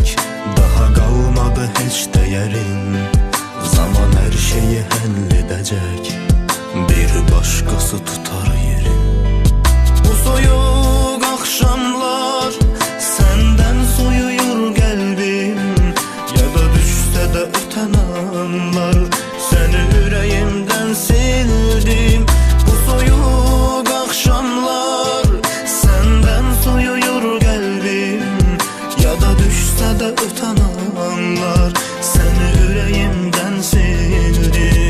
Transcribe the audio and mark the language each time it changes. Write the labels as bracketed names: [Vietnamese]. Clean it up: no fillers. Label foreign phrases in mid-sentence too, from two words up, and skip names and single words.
[Azerbaijani] Daha qalmadı heç dəyərin, zaman hər şeyi həll edəcək. Bir başqası tutar yerin. Bu soyuq axşamlar səndən soyuyur qəlbim. [Turkish] Da öten anlar seni yüreğimden sildim. Bu soyuq akşamlar senden soyuyur kalbim. Ya da düşse de öten anlar seni yüreğimden sildim.